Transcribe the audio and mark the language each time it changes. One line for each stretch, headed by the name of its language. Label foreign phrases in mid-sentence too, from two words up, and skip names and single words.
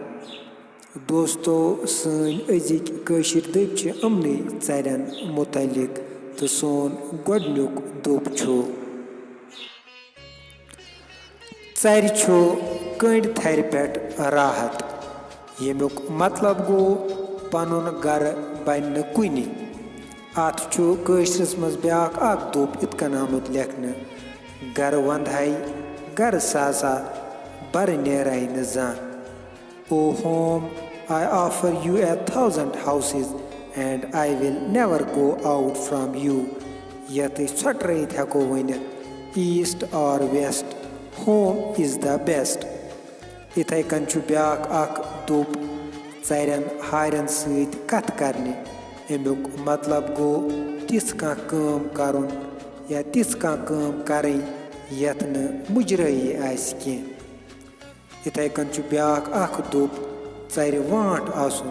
Kashmiri: दोस्तों, सन अजिक कशिर दप अमने चरन मुतलिक तो सोन गोडनुक दप चर कंड थर पे राहत, यमुक मतलब गो पनुन गर बन कुन। अत कशरस मज ब्याक दप इतकन आमुत लेखन, गर वंदहै गर सासा बर नेरै न जान।
English: O home, I offer you 1,000 houses and I will never go out from you.
Kashmiri: यत सटरत हेको वनित
English: east or west, home is the best.
Kashmiri: इथे कन ब्याक दप चरन हारन सत कथ करने, अमुक मतलब गो तिस काम करुन या तिस काम करें यत न मुजरई आस कह। इथे कन ब्याक दप चर वाट आसुन।